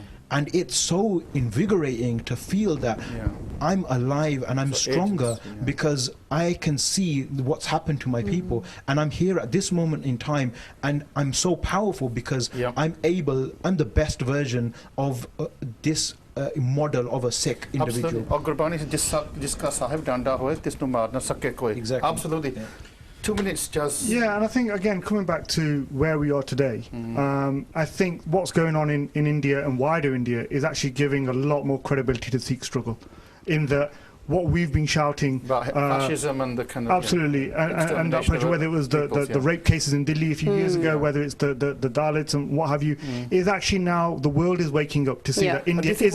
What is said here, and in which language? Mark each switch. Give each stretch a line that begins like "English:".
English: and it's so invigorating to feel that I'm alive and I'm stronger because I can see what's happened to my people, and I'm here at this moment in time, and I'm so powerful because I'm the best version of this model of a Sikh individual. Absolutely.
Punjabi: और गुरबानी से जिसका साहिब डांडा होए तिसनु मार ना सके कोई.
English: Exactly. Absolutely. 2 minutes just. Yeah, and I think, again, coming back to where we are today, I think what's going on in India and wider India is actually giving a lot more credibility to the Sikh struggle, in that what we've been shouting about fascism and the kind of absolutely and that pressure, whether it was the rape cases in Delhi a few years ago, whether it's the Dalits and what have you, is actually now the world is waking up to see that India is.